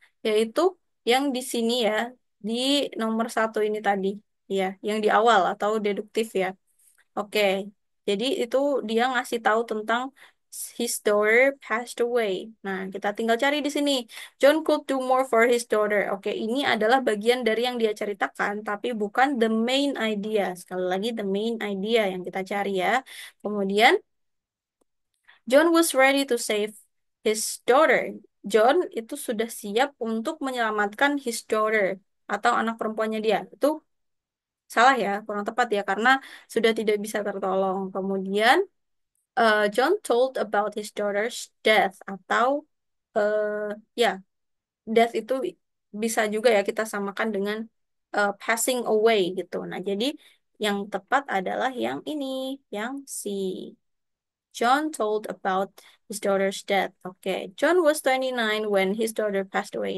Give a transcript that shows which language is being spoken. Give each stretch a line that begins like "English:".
Indonesian: Yaitu yang di sini ya, di nomor satu ini tadi, ya, yang di awal atau deduktif ya. Oke, jadi itu dia ngasih tahu tentang
English: his daughter passed away.
Indonesian: Nah, kita tinggal cari di sini.
English: John could do more for his daughter.
Indonesian: Oke, ini adalah bagian dari yang dia ceritakan, tapi bukan
English: the main idea.
Indonesian: Sekali lagi,
English: the main idea
Indonesian: yang kita cari ya.
English: Kemudian, John was ready to save his daughter.
Indonesian: John itu sudah siap untuk menyelamatkan
English: his daughter
Indonesian: atau anak perempuannya dia. Itu salah ya, kurang tepat ya, karena sudah tidak bisa tertolong. Kemudian,
English: John told about his daughter's death
Indonesian: atau ya death itu bisa juga ya kita samakan dengan passing away gitu. Nah, jadi yang tepat adalah yang ini, yang C.
English: John told about his daughter's death. Oke, John was 29 when his daughter passed away.